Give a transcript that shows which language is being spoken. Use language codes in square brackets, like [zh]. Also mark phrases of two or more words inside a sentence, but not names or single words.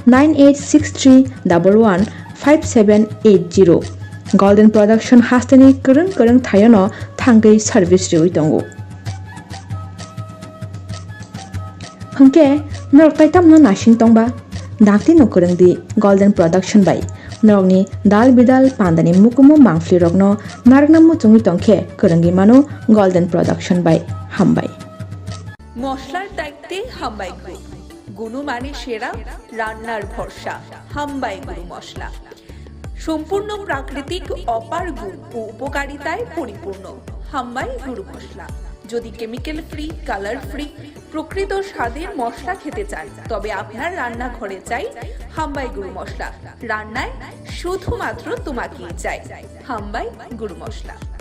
[brx] 9863115780 गोल्डन प्रोडक्शन हास्टेनि करं थायनो थांगै सर्विस रिउइ दंगो हंके नरक ताइतामनो नासिं तंबा दाक्ति नो करंदि गोल्डन प्रोडक्शन बाय नरकनि दाल बिदाल पान्दानि मुकुमु मांफ्लि रकनो नारकनामु चुंगि तंखे करंगि मानो गोल्डन प्रोडक्शन बाय हामबाय [bn] মশলার দায়িত্বে হাম্বাই গ্রুপ গুণমানে সেরা রান্নার ভরসা হাম্বাই গুরু মশলা সম্পূর্ণ প্রাকৃতিক অপার গুণ ও উপকারিতায় পরিপূর্ণ হাম্বাই গুরু মশলা যদি কেমিক্যাল ফ্রি কালার ফ্রি প্রকৃত স্বাদের মশলা খেতে চান তবে আপনার রান্নাঘরে চাই হাম্বাই গুরু মশলা রান্নায় শুধুমাত্র তোমাকেই চাই হাম্বাই গুরু মশলা